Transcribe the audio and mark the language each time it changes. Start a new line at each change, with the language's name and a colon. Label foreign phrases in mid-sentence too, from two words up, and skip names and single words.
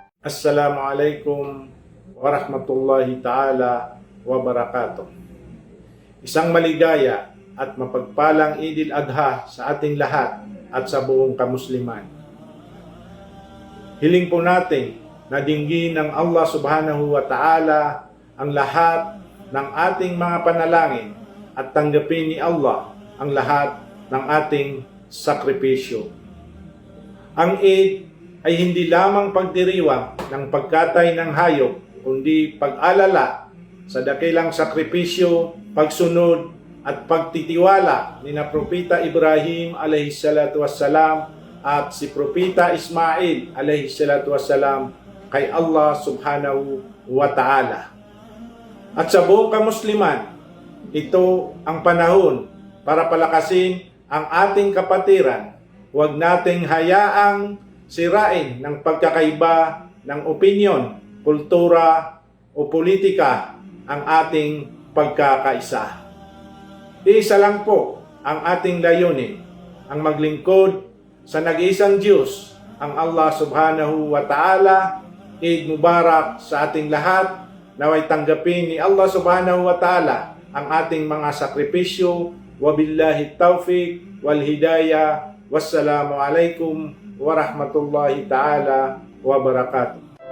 Arabic: السلام عليكم ورحمة الله تعالى وبركاته.
Filipino: Isang maligaya at mapagpalang Idil Adha sa ating lahat at sa buong kamusliman. Hiling po natin na dinggin ng Allah
Arabic: سبحانه وتعالى
Filipino: ang lahat ng ating mga panalangin at tanggapin ni Allah ang lahat ng ating sakripisyo. Ang Eid ay hindi lamang pagdiriwang ng pagkatay ng hayop, kundi pag-alala sa dakilang sakripisyo, pagsunod at pagtitiwala ni na Propeta Ibrahim
Arabic: عليه الصلاة والسلام
Filipino: at si Propeta Ismail
Arabic: عليه الصلاة والسلام
Filipino: kay Allah
Arabic: سبحانه وتعالى.
Filipino: At sa buong kamusliman, ito ang panahon para palakasin ang ating kapatiran. Huwag nating hayaang sirain ng pagkakaiba ng opinyon, kultura o politika ang ating pagkakaisa. Iisa lang po ang ating layunin, ang maglingkod sa nag-iisang Diyos, ang Allah
Arabic: سبحانه وتعالى. عيد مبارك
Filipino: sa ating lahat. Naway tanggapin ni Allah
Arabic: سبحانه وتعالى
Filipino: ang ating mga sakripisyo.
Arabic: وبالله توفيق والهداية. والسلام عليكم ورحمة الله تعالى وبركاته.